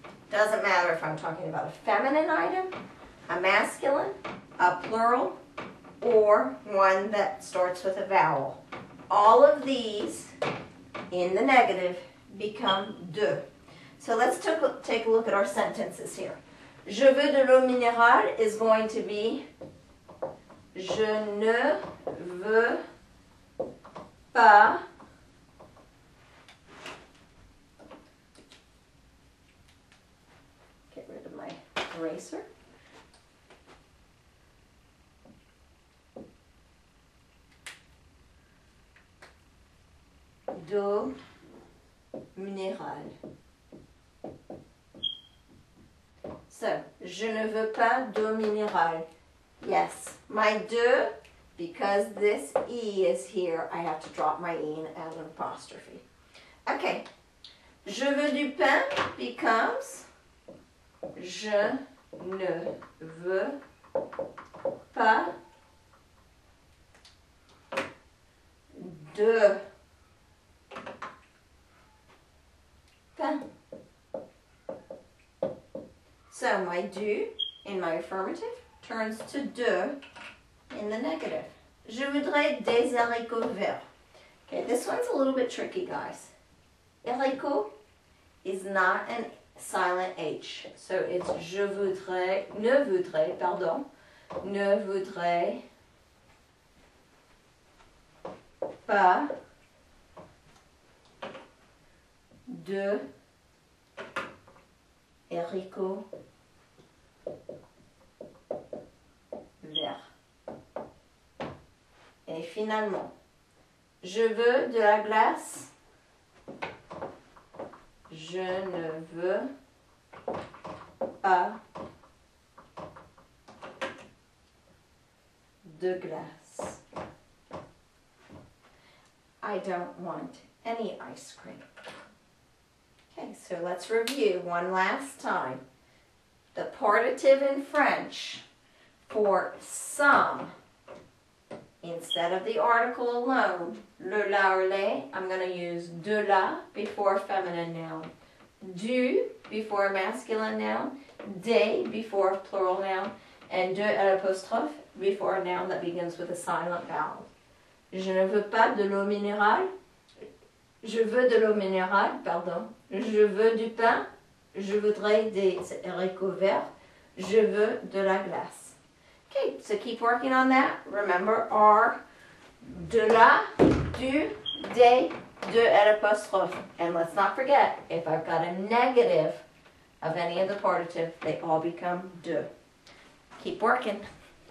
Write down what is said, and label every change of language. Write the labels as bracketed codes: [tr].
[en] Doesn't matter if I'm talking about a feminine item, a masculine, a plural, or one that starts with a vowel. All of these in the negative become de. So let's take a look at our sentences here. [fr] Je veux de l'eau minérale [en] is going to be [fr] je ne veux pas [en] get rid of my eraser. [fr] D'eau minérale. So, je ne veux pas d'eau minérale. [en] Yes, my de, because this E is here, I have to drop my E and add an apostrophe. [fr] Okay, je veux du pain becomes je ne veux pas de pain. [en] So my du in my affirmative turns to de in the negative. [fr] Je voudrais des haricots verts. [en] Okay, this one's a little bit tricky, guys. Haricot is not a silent H. So it's [fr] je voudrais, ne voudrais, pardon, ne voudrais pas de haricots verts. Et finalement, je veux de la glace. Je ne veux pas de glace. [en] I don't want any ice cream. Okay, so let's review one last time. The partitive in French for some, instead of the article alone, le, la, or les, I'm going to use de la before feminine noun, du before masculine noun, des before plural noun, and de à l'apostrophe before a noun that begins with a silent vowel. [fr] Je ne veux pas de l'eau minérale. Je veux de l'eau minérale, pardon. Je veux du pain. Je voudrais des haricots verts. Je veux de la glace. [en] Okay, so keep working on that. Remember our de la, du, des, de at apostrophe. And let's not forget, if I've got a negative of any of the partitive, they all become de. Keep working.